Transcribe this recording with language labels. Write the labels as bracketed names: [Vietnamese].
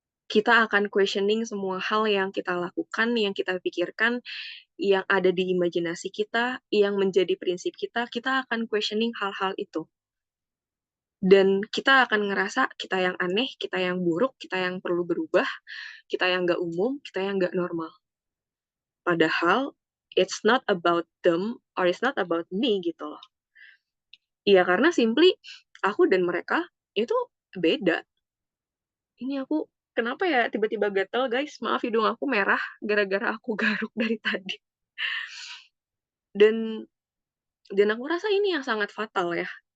[Indonesian] Kita akan questioning semua hal yang kita lakukan, yang kita pikirkan, yang ada di imajinasi kita, yang menjadi prinsip kita akan questioning hal-hal itu. Dan kita akan ngerasa kita yang aneh, kita yang buruk, kita yang perlu berubah, kita yang nggak umum, kita yang nggak normal. Padahal, [English] it's not about them, or it's not about me [Indonesian] gitu loh. Iya, karena simply aku dan mereka itu beda. Ini aku kenapa ya tiba-tiba gatel guys? Maaf hidung aku merah gara-gara aku garuk dari tadi. Dan dan aku rasa ini yang sangat fatal ya.